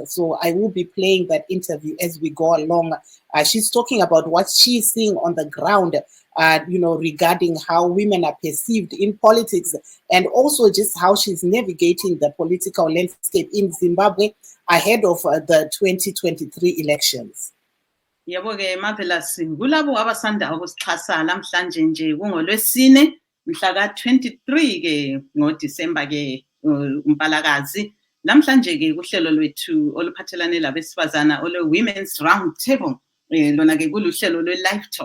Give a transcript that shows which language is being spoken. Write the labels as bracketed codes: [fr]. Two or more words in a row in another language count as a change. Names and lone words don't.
[en] So I will be playing that interview as we go along. She's talking about what she's seeing on the ground, regarding how women are perceived in politics, and also just how she's navigating the political landscape in Zimbabwe ahead of the 2023 elections. [nd] Yebo-ke Marvellous, kulabo abasanda ukusixhasa namhlanje nje kungolwesine mhla ka-23 ke ngoDisemba ke umpalakazi. Namhlanje ke kuhlelo lwethu oluphathelane labesifazana Women's Roundtable, lona ke kuluhlelo lwe-Livetalk.